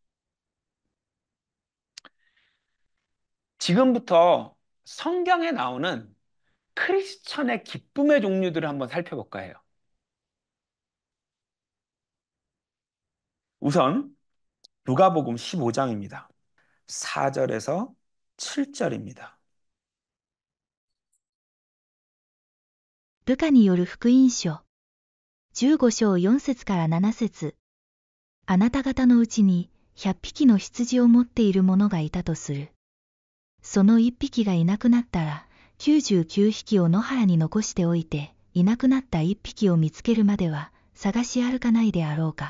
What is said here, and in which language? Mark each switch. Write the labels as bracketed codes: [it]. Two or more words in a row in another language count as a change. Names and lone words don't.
[ko] 지금부터 성경에 나오는 크리스천의 기쁨의 종류들을 한번 살펴볼까 해요. 우선 누가복음 15장입니다. 4절에서 7절입니다. [ja] ルカによる福音書、15章4節から7節。あなた方のうちに100匹の羊を持っている者がいたとする。その1匹がいなくなったら、99匹を野原に残しておいて、いなくなった1匹を見つけるまでは、探し歩かないであろうか。